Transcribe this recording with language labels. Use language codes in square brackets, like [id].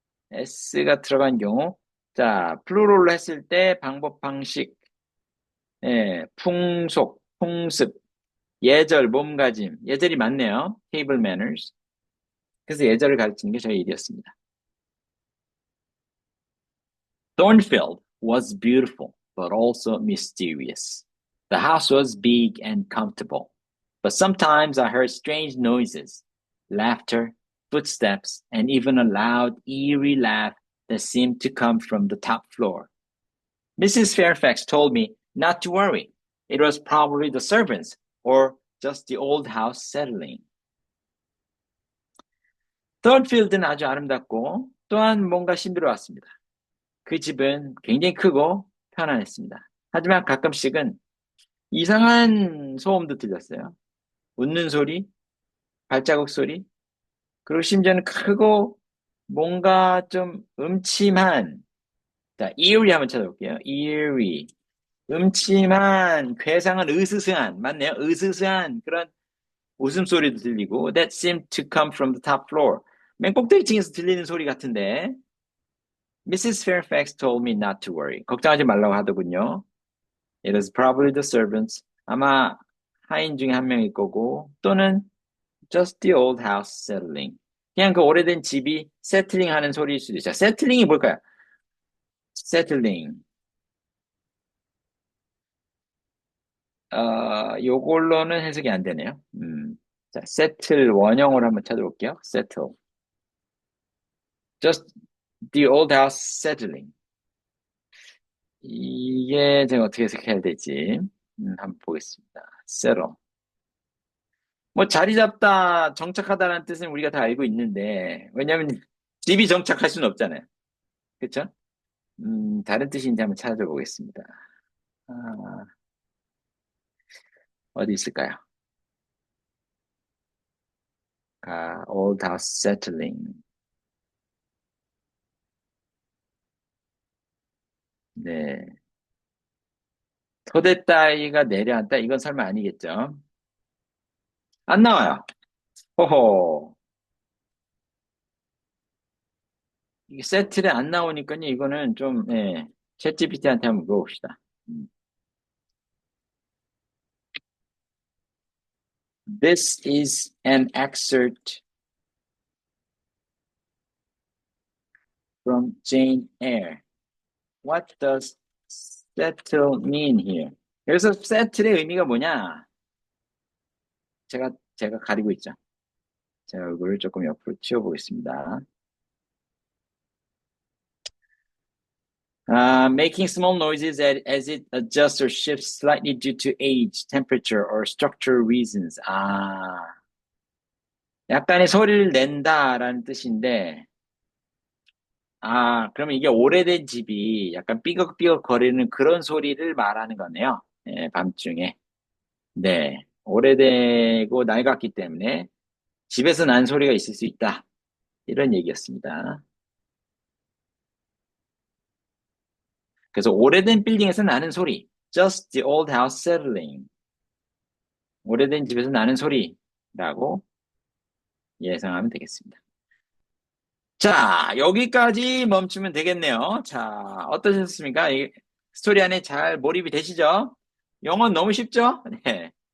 [ko] s가 들어간 경우 자 플루럴로 했을 때 방법 방식 풍속 풍습 예절 몸가짐 예절이 많네요. [en] table manners. [ko] 그래서 예절을 가르치는 게 저희 일이었습니다. [en] Thornfield was beautiful, but also mysterious. The house was big and comfortable, but sometimes I heard strange noises, laughter, footsteps, and even a loud, eerie laugh that seemed to come from the top floor. Mrs. Fairfax told me not to worry. It was probably the servants or just the old house settling. [ko] Thornfield는 아주 아름답고 또한 뭔가 신비로웠습니다. 그 집은 굉장히 크고 편안했습니다. 하지만 가끔씩은 이상한 소음도 들렸어요. 웃는 소리, 발자국 소리, 그리고 심지어는 크고 뭔가 좀 음침한, 자, eerie 한번 찾아볼게요. [en] eerie. [ko] 음침한, 괴상한, 으스스한, 맞네요. 으스스한 그런 웃음소리도 들리고 [en] that seemed to come from the top floor. [ko] 맨 꼭대기층에서 들리는 소리 같은데 Mrs. [en] Fairfax told me not to worry. [ko] 걱정하지 말라고 하더군요. [en] It is probably the servants. [ko] 아마 하인 중에 한 명일 거고 또는 [en] just the old house settling. [ko] 그냥 그 오래된 집이 세틀링 하는 소리일 수도 있죠. 세틀링이 뭘까요? 세틀링. 요걸로는 해석이 안 되네요. 자, settle 원형으로 한번 찾아볼게요. [en] settle. Just the old house settling. [ko] 이게 제가 어떻게 해석해야 될지 한번 보겠습니다. [en] settle. [ko] 뭐 자리 잡다, 정착하다라는 뜻은 우리가 다 알고 있는데 왜냐하면 집이 정착할 수는 없잖아요. 그렇죠? 다른 뜻인지 한번 찾아보겠습니다. 아, 어디 있을까요? [en] old house settling. [ko] 네. 토대 따위가 내려앉다. 이건 설마 아니겠죠? 안 나와요. 호호. 이게 세틀에 안 나오니까요. 이거는 좀, 챗GPT한테 한번 물어봅시다. [en] This is an excerpt from Jane Eyre. What does settle mean here? [ko] 여기서 settle의 의미가 뭐냐? 제가 가리고 있죠. 제 얼굴을 조금 옆으로 치워보겠습니다. [en] Making small noises as it adjusts or shifts slightly due to age, temperature, or structural reasons. [ko] 약간의 소리를 낸다라는 뜻인데, 그러면 이게 오래된 집이 약간 삐걱삐걱 거리는 그런 소리를 말하는 거네요. 밤중에. 네. 오래되고 낡았기 때문에 집에서 난 소리가 있을 수 있다. 이런 얘기였습니다. 그래서 오래된 빌딩에서 나는 소리. [en] Just the old house settling. [ko] 오래된 집에서 나는 소리라고 예상하면 되겠습니다. 자, 여기까지 멈추면 되겠네요. 자, 어떠셨습니까? 이 스토리 안에 잘 몰입이 되시죠? 영어는 너무 쉽죠? 네.